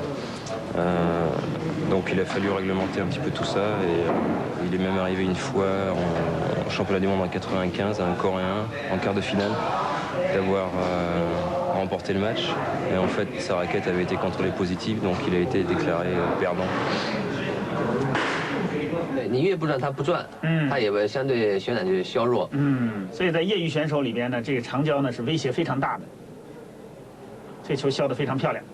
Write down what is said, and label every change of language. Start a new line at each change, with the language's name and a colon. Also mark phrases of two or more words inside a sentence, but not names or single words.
French: Donc il a fallu réglementer un petit peu tout ça et il est même arrivé une fois en championnat du monde en 95 à un Coréen en quart de finale d'avoir remporté le match. Et en fait sa raquette avait été contrôlée positive, donc il a été déclaré perdant.
Chinese: 你越不让他不转，他也相对血量就削弱。所以在业余选手里边呢，这个长焦呢是威胁非常大的，这球削得非常漂亮。